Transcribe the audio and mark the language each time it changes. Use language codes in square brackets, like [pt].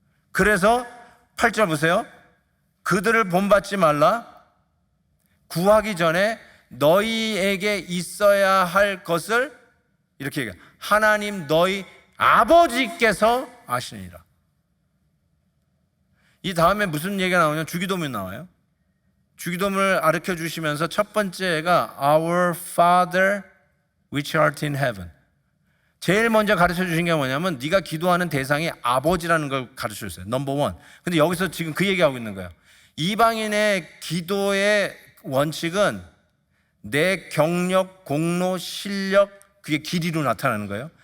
[ko] 그래서 8절 보세요. 그들을 본받지 말라. 구하기 전에 너희에게 있어야 할 것을, 이렇게 얘기해요. 하나님 너희 아버지께서 아시니라. 이 다음에 무슨 얘기가 나오냐면 주기도문이 나와요. 주기도문을 가르쳐 주시면서 첫 번째가 [en] Our Father which art in heaven. [ko] 제일 먼저 가르쳐 주신 게 뭐냐면 네가 기도하는 대상이 아버지라는 걸 가르쳐 줬어요. 넘버 원. 근데 여기서 지금 그 얘기하고 있는 거예요. 이방인의 기도의 원칙은 내 경력, 공로, 실력, 그게 길이로 나타나는 거예요.